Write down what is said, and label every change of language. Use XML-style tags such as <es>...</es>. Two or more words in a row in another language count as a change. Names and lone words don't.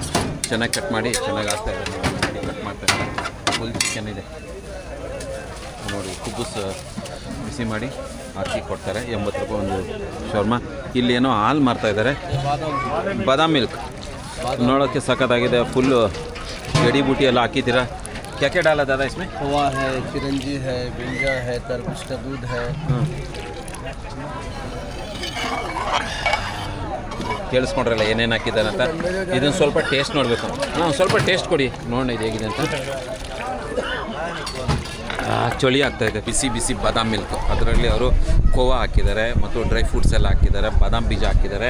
<kn>ಚೆನ್ನಾಗಿ ಕಟ್ ಮಾಡಿ ಚೆನ್ನಾಗಿ ಹಾಕ್ತಾಯಿದ್ದಾರೆ. ಕಟ್ ಮಾಡ್ತಾಯಿದ್ದಾರೆ.</kn> <en>full chicken</en> <kn>ಇದೆ ನೋಡಿ. ಕುಬ್ಬಸ್ ಬಿಸಿ ಮಾಡಿ ಹಾಕಿ ಕೊಡ್ತಾರೆ. 80 ರೂಪಾಯಿ ಒಂದು ಶೌರ್ಮ. ಇಲ್ಲಿ ಏನೋ ಹಾಲು ಮಾರ್ತಾಯಿದ್ದಾರೆ, ಬಾದಾಮ್ ಮಿಲ್ಕ್. ನೋಡೋಕ್ಕೆ ಸಖತ್ತಾಗಿದೆ. ಫುಲ್ಲು ಗಡಿ ಬೂಟಿ ಎಲ್ಲ ಹಾಕಿದ್ದೀರಾ.</kn> <hi>क्या क्या डाला दादा इसमें? खोआ है, चिरंजी है, बिंजा है, तरबूज का दूध है.</hi> <kn>ಕೇಳಿಸ್ಕೊಂಡ್ರಲ್ಲ ಏನೇನು ಹಾಕಿದ್ದಾನೆ ಅಂತ. ಇದನ್ನು ಸ್ವಲ್ಪ ಟೇಸ್ಟ್ ನೋಡಬೇಕು. ಸ್ವಲ್ಪ ಟೇಸ್ಟ್ ಕೊಡಿ ನೋಡೋಣ ಇದು ಹೇಗಿದೆ ಅಂತ. ಚಳಿ ಆಗ್ತಾಯಿದೆ. ಬಿಸಿ ಬಿಸಿ ಬಾದಾಮ್ ಮಿಲ್ಕ್. ಅದರಲ್ಲಿ ಅವರು ಖೋವಾ ಹಾಕಿದ್ದಾರೆ ಮತ್ತು</kn> <en>dry fruits</en> <kn>ಎಲ್ಲ ಹಾಕಿದ್ದಾರೆ, ಬಾದಾಮ್ ಬೀಜ ಹಾಕಿದ್ದಾರೆ.</kn>